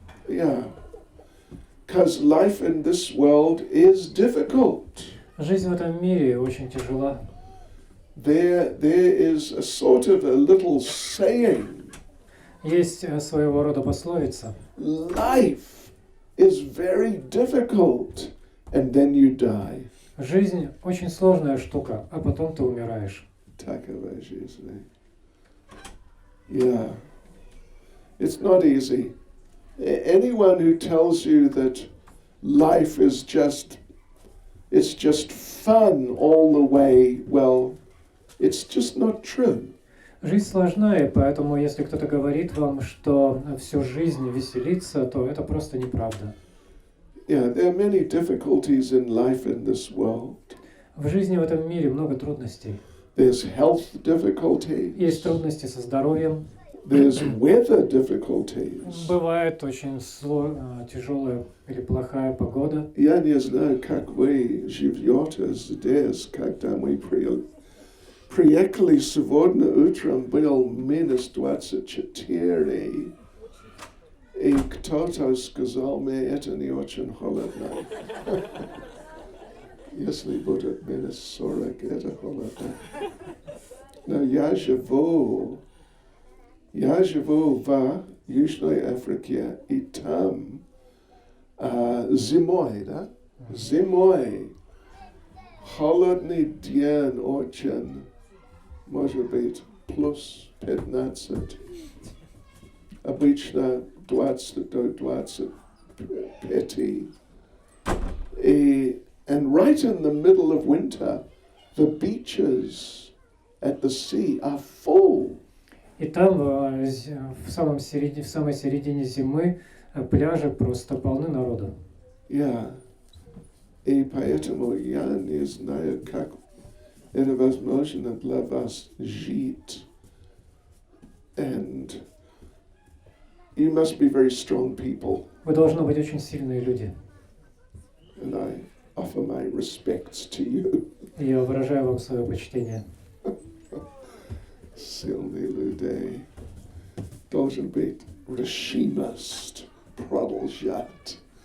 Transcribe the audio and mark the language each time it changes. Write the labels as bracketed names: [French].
[English] Yeah, because life in this world is difficult. [Russian] Жизнь в этом мире очень тяжела. [English] There is a sort of a little saying. [Russian] Есть своего рода пословица. [English] Life is very difficult, and then you die. [Russian] Жизнь очень сложная штука, а потом ты умираешь. Taковая жизнь. [English] Yeah. It's not easy. Anyone who tells you that life is just fun all the way, well, it's just not true. [Russian] Жизнь сложная, и поэтому если кто-то говорит вам, что всю жизнь веселиться, то это просто неправда. [English] Yeah, there are many difficulties in life in this world. [Russian] В жизни в этом мире много трудностей. [English] There's health difficulties. [Russian] Есть трудности со здоровьем. [English] There's weather difficulties. [Russian] Бывает очень тяжелая или плохая погода. Я не знаю, как вы живете здесь, когда мы приехали сегодня утром, был минус 24, и кто-то сказал мне, это не очень холодно. Если будет минус 40, это холодно. Но я живу в Южной Африке, и там зимой, да? Зимой холодный день очень, может быть, плюс 15. Обычно 20 до 25. [English] And right in the middle of winter, the beaches at the sea are full. [Russian] И там в самой середине зимы пляжи просто полны народа. Yeah. И поэтому я не знаю, как Это возможно для вас жить. [English] And you must be very strong people. [Russian] Вы должны быть очень сильные люди. [English] And I offer my respects to you. [Russian] И я выражаю вам свое почтение. Сильные люди должен быть решимость продолжать.